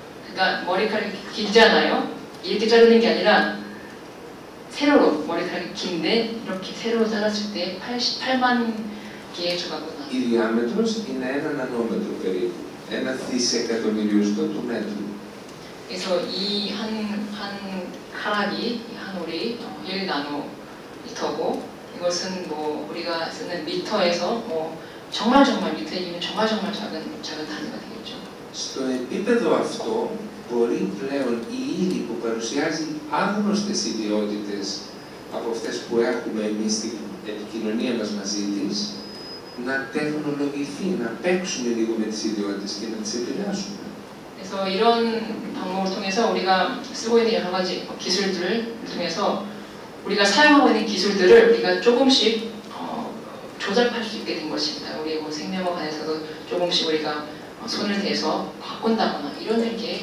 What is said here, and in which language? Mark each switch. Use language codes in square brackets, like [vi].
[ko] 그러니까 머리카락이 길잖아요. 이렇게 자르는 게 아니라 세로로 머리카락이 긴데 이렇게 세로로 잘랐을 때 88만 개의 조각으로 나눠요. [el] Η διάμετρος είναι 1 νανόμετρο περίπου, 1 δισεκατομμυριοστό του μέτρου. [ko] 그래서 이 한 카락이 한 우리 1나노미터고 이것은 뭐 우리가 쓰는 미터에서 뭐 정말 미터이면 정말 작은 단위가 되겠죠. [el] Στο επίπεδο αυτό μπορεί πλέον η ύλη που παρουσιάζει άγνωστες ιδιότητες από αυτές που έχουμε εμείς στην επικοινωνία μας μαζί της, να τεχνολογηθεί, να παίξουμε λίγο με τις ιδιότητες και να τις επηρεάσουμε. [ko] 그래서 이런 방법을 통해서 우리가 쓰고 있는 여러 가지 기술들을 통해서 우리가 사용하고 있는 기술들을 우리가 조금씩 조작할 수 있게 된 것입니다. 우리의 생명과 관해서도 조금씩 우리가 손을 대서 바꾼다거나 이런 게